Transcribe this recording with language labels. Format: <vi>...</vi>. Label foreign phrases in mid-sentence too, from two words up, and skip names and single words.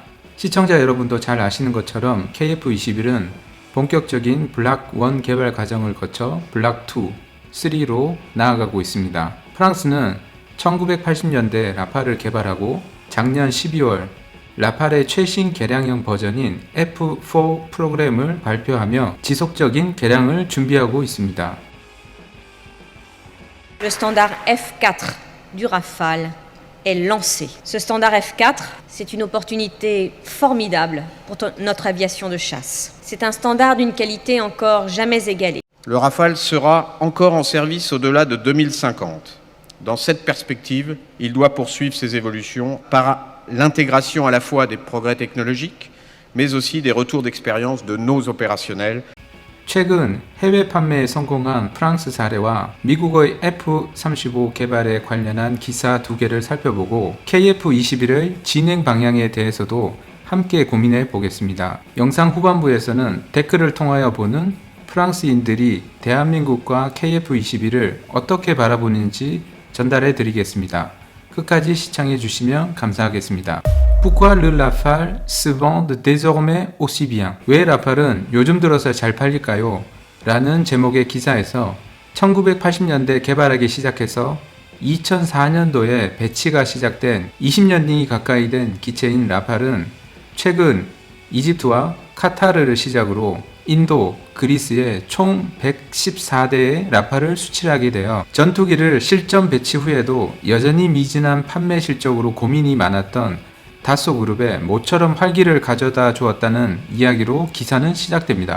<ko>시청자 여러분도 잘 아시는 것처럼 KF-21은 본격적인 블락 1 개발 과정을 거쳐 블락 2, 3로 나아가고 있습니다. 프랑스는 1980년대 라팔을 개발하고 작년 12월 라팔의 최신 개량형 버전인 F4 프로그램을 발표하며 지속적인 개량을 준비하고 있습니다.</ko> <fr>Le standard F4 du Rafale est lancé. Ce standard F4, c'est une opportunité formidable pour notre aviation de chasse. C'est un standard d'une qualité encore jamais égalée. Le Rafale sera encore en service au-delà de 2050. Dans cette perspective, il doit poursuivre ses évolutions par l'intégration à la fois des progrès technologiques, mais aussi des retours d'expérience de nos opérationnels.</fr> <ko>최근 해외 판매에 성공한 프랑스 사례와 미국의 F-35 개발에 관련한 기사 2개를 살펴보고 KF-21의 진행 방향에 대해서도 함께 고민해 보겠습니다. 영상 후반부에서는 댓글을 통하여 보는 프랑스인들이 대한민국과 KF-21을 어떻게 바라보는지 전달해 드리겠습니다. 끝까지 시청해 주시면 감사하겠습니다.</ko> <fr>Pourquoi le Rafale se vend désormais aussi bien?</fr> <ko>왜 라팔은 요즘 들어서 잘 팔릴까요? 라는 제목의 기사에서 1980년대 개발하기 시작해서 2004년도에 배치가 시작된 20년이 가까이 된 기체인 라팔은 최근 이집트와 카타르를 시작으로 인도, 그리스에 총 114대의 라팔을 수출하게 되어 전투기를 실전 배치 후에도 여전히 미진한 판매 실적으로 고민이 많았던 다소 그룹에 모처럼 활기를 가져다 주었다는 이야기로 기사는 시작됩니다.</ko>